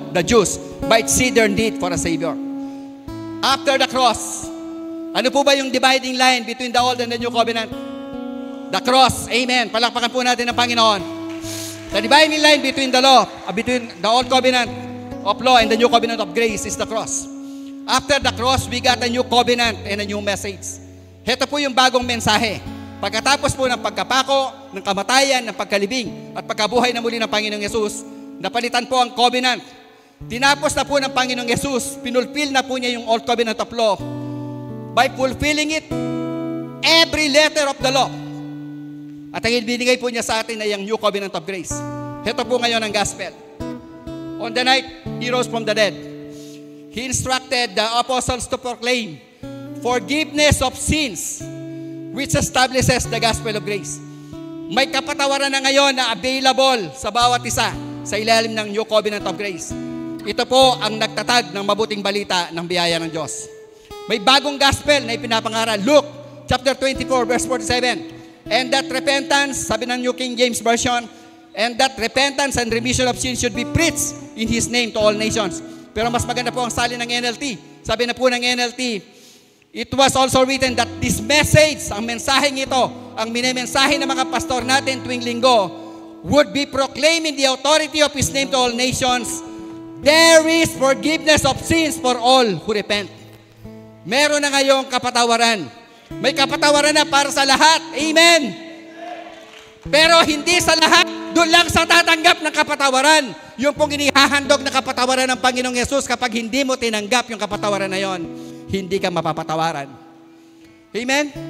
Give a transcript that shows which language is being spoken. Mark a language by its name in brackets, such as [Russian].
[English] The Jews, might see their need for a Savior. After the cross, [Filipino] ano po ba yung [English] dividing line between the Old and the New Covenant? The cross. Amen. [Filipino] Palakpakan po natin ng Panginoon. [English] The dividing line between the law, between the Old Covenant of law and the New Covenant of grace is the cross. After the cross, we got a new covenant and a new message. [Filipino] Ito po yung bagong mensahe. Pagkatapos po ng pagkapako, ng kamatayan, ng pagkalibing, at pagkabuhay na muli ng Panginoong Yesus, napalitan po ang covenant. Tinapos na po ng Panginoong Yesus, pinulfill na po niya yung Old Covenant of law. [English] By fulfilling it, every letter of the law. [Filipino] At ang ibinigay po niya sa atin ay ang New Covenant of Grace. Ito po ngayon ang gospel. [English] On the night, He rose from the dead. He instructed the apostles to proclaim forgiveness of sins, which establishes the gospel of grace. [Filipino] May kapatawaran na ngayon na available sa bawat isa sa ilalim ng New Covenant of Grace. Ito po ang nagtatag ng mabuting balita ng biyaya ng Diyos. May bagong gospel na ipinapangaral. Luke chapter 24 verse 47. [English] And that repentance, [Filipino] sabi ng [English] New King James Version, and that repentance and remission of sins should be preached in His name to all nations. [Filipino] Pero mas maganda po ang salin ng NLT. Sabi na po ng [English] NLT, it was also written that this message, [Filipino] ang mensaheng ito, ang minimensahe ng mga pastor natin tuwing linggo, [English] would be proclaimed in the authority of His name to all nations. There is forgiveness of sins for all who repent. [Filipino] Meron na ngayong kapatawaran. May kapatawaran na para sa lahat. Amen. Pero hindi sa lahat, doon lang sa tatanggap ng kapatawaran. Yung pong inihahandog na kapatawaran ng Panginoong Yesus, kapag hindi mo tinanggap yung kapatawaran na yon, hindi ka mapapatawaran. Amen?